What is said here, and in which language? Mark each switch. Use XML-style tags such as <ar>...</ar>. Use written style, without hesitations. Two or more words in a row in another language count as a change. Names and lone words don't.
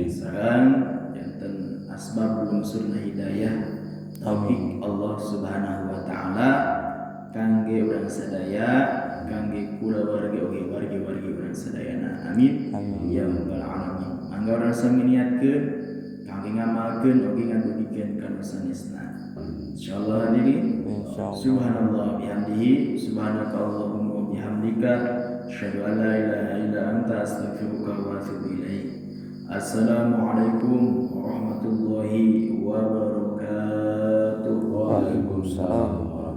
<su>Sareng janten asbab lungsurna hidayah taufik</su> <ar>الله سبحانه وتعالى</ar> <su>kangge urang sadaya, kangge kulawarga oge wargi-wargi urang sadayana.</su> <ar>آمين. آمين. يا رب العالمين.</ar> <su>Mangga urang sami niatkeun kangge ngamalkeun oge ngabudikeun kana sanesna.</su> <ar>إن شاء الله حاضرين. سبحان الله وبحمده سبحانك اللهم وبحمدك أشهد أن لا إله إلا أنت أستغفرك وأتوب إليك. السلام عليكم ورحمة الله وبركاته. وعليكم السلام.</ar>